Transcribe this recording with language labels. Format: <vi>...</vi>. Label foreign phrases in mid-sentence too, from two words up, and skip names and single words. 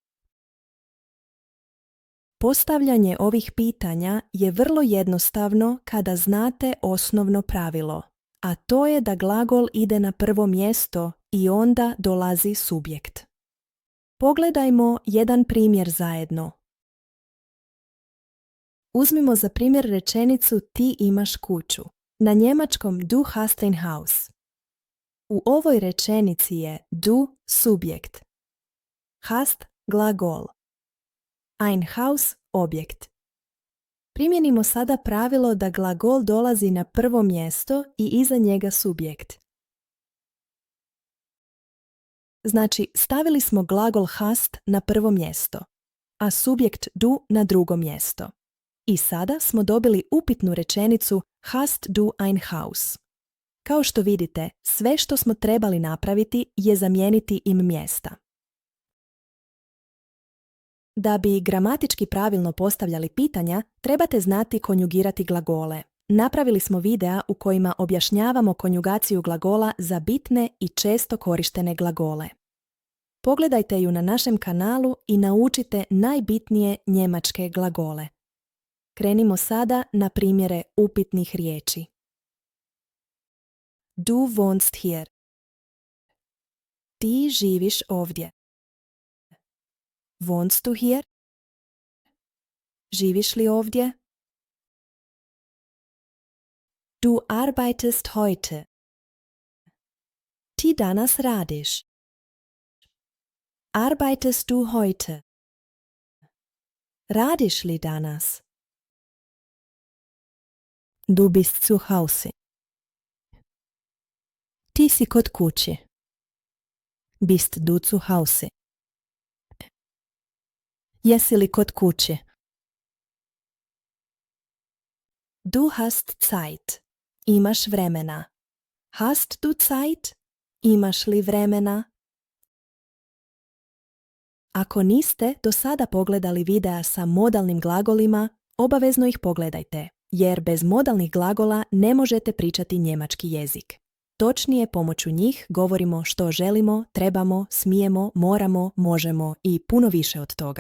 <hr>Postavljanje ovih pitanja je vrlo jednostavno kada znate osnovno pravilo, a to je da glagol ide na prvo mjesto i onda dolazi subjekt. Pogledajmo jedan primjer zajedno. Uzmimo za primjer rečenicu ti imaš kuću. Na njemačkom</hr> <de>du hast ein Haus.</de> <hr>U ovoj rečenici je du subjekt, hast glagol,</hr> <de>ein Haus</de> <hr>objekt. Primijenimo sada pravilo da glagol dolazi na prvo mjesto i iza njega subjekt. Znači, stavili smo glagol hast na prvo mjesto, a subjekt du na drugo mjesto. I sada smo dobili upitnu rečenicu</hr> <de>hast du ein Haus.</de> <hr>Kao što vidite, sve što smo trebali napraviti je zamijeniti im mjesta. Da bi gramatički pravilno postavljali pitanja, trebate znati konjugirati glagole. Napravili smo videa u kojima objašnjavamo konjugaciju glagola za bitne i često korištene glagole. Pogledajte ju na našem kanalu i naučite najbitnije njemačke glagole. Krenimo sada na primjere upitnih riječi.</hr> <de>Du wohnst hier.</de> <hr>Ti živiš ovdje.</hr> <de>Wohnst du hier?</de> <hr>Živiš li ovdje?</hr> <de>Du arbeitest heute.</de> <hr>Ti danas radiš.</hr> <de>Arbeitest du heute?</de> <hr>Radiš li danas?</hr> <de>Du bist zu Hause.</de> <hr>Ti si kod kuće.</hr> <de>Bist du zu Hause?</de> <hr>Jesi li kod kuće?</hr> <de>Du hast Zeit.</de> <hr>Imaš vremena.</hr> <de>Hast du Zeit?</de> <hr>Imaš li vremena? Ako niste do sada pogledali videa sa modalnim glagolima, obavezno ih pogledajte, jer bez modalnih glagola ne možete pričati njemački jezik. Točnije, pomoću njih govorimo što želimo, trebamo, smijemo, moramo, možemo i puno više od toga.</hr>